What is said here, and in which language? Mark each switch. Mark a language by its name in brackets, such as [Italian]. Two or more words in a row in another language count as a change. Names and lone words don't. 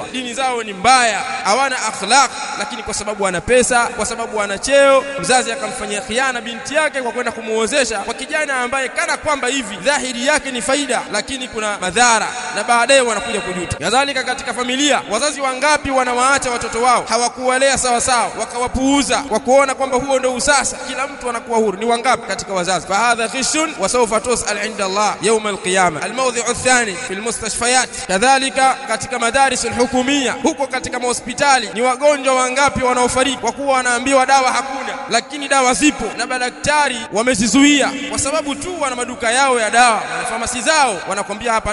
[Swahili] dini zao ni mbaya hawana akhlaq lakini kwa sababu ana pesa kwa sababu ana cheo mzazi akamfanyia khiana binti yake kwa kwenda kumuozesha kwa kijana ambaye kana kwamba hivi dhahiri yake ni faida lakini kuna madhara na baadaye wanakuja kujuta kadhalika katika familia wazazi wangapi wanawaacha watoto wao hawakuwalea sawa sawa wakawapuuza kwa kuona kwamba huo ndio usasa kila mtu anakuwa huru ni wangapi katika wazazi [Arabic] فهذا غش وسوف تسأل عند الله يوم القيامة الموضع الثاني في المستشفيات [Swahili] kadhalika katika [Arabic] مدارس الحكومية [Swahili] huko katika hospitali ni wagonjwa wangapi wanaofariki kwa kuwa wanaambiwa dawa hakuna lakini dawa zipo na madaktari wamezizuia kwa sababu tu wana maduka yao ya dawa na famasi zao wanakwambia hapa